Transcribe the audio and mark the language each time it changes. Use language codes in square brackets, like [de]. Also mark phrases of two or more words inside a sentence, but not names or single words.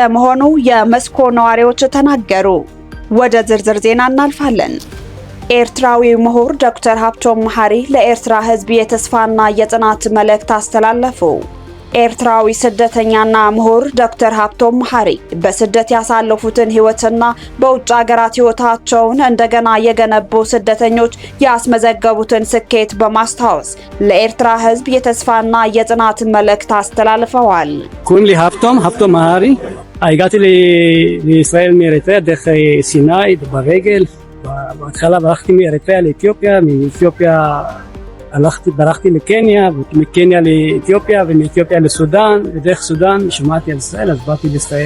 [am] መሆኑ የሞስኮ ነዋሪዎች ተናገሩ። ወደ ዝርዝር ዜና እናልፋለን። ኤርትራዊው ምሁር ዶክተር ሀብቶም መሐሪ ለኤርትራ ህዝብ የተስፋና የጽናት መልእክት አስተላለፉ። ኤርትራዊ ስደተኛና ምሁር ዶክተር ሀብቶም መሐሪ በስደት ያሳለፉትን ህይወትና በውጭ ሀገራት ህይወታቸውን እንደገና የገነቡ ስደተኞች ያስመዘገቡትን ስኬት በማስታወስ ለኤርትራ ህዝብ የተስፋና የጽናት መልእክት አስተላልፈዋል። [he] ኩምሊ ሀብቶም መሐሪ הגעתי לישראל מאריתריאה דרך סיני ברגל. בהתחלה ברחתי מאריתריאה לאתיופיה, מאתיופיה ברחתי לקניה, ומקניה לאתיופיה, ומאתיופיה לסודן, ודרך סודן שמעתי על ישראל, אז באתי לישראל.